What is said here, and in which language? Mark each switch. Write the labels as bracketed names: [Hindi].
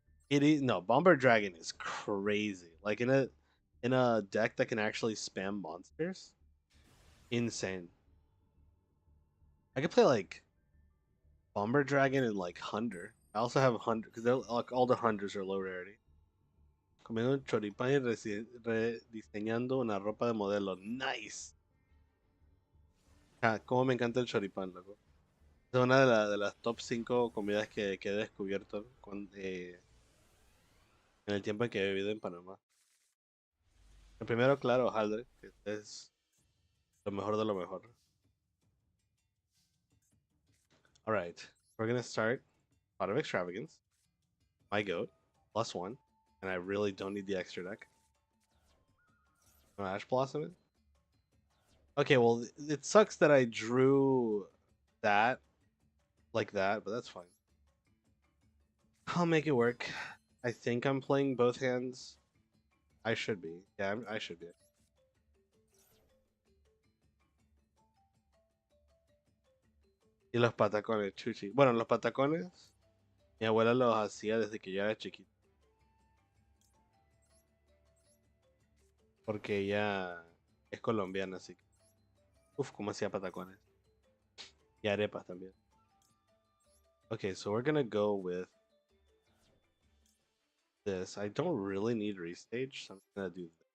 [English] It is no Bomber Dragon is crazy. Like in a deck that can actually spam monsters, insane. I could play like Bomber Dragon and like Hunter. I also have Hunter because like all the Hunters are low rarity. [Spanish] Comiendo un choripán y rediseñando una ropa de modelo. Nice. Ah, cómo me encanta el choripán, loco. Es una de las top 5 comidas que he descubierto en el tiempo en que he vivido en Panamá. El primero, claro, hojaldre, que es lo mejor de lo mejor. [English] Alright, we're gonna start Pot of Extravagance, my goat, +1, and I really don't need the extra deck. No Ash Blossom it? Okay, well, it sucks that I drew that like that, but that's fine. I'll make it work. I think I'm playing both hands. I should be. Yeah, I should be. [Spanish] Y los patacones, chuchi. Bueno, los patacones, mi abuela los hacía desde que yo era chiquito. Porque ella es colombiana, así que. Uf, cómo hacía patacones. Y arepas también. [English] Okay, so we're gonna go with this. I don't really need restage, so I'm gonna do this.